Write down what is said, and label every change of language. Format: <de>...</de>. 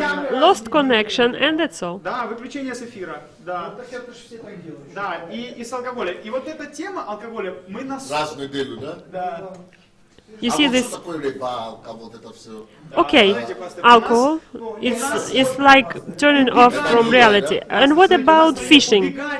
<en>Lost connection, and that's all.</en> <ru>Да, выключение с эфира. Да. Да, и с алкоголя. И вот эта тема алкоголя, мы нас... Раз в неделю, да? Да.</ru> <en>You see this?</en> <ru>Что такое леба, вот это все?</ru> <en>Okay, alcohol, it's like turning off from reality. And what about fishing?</en>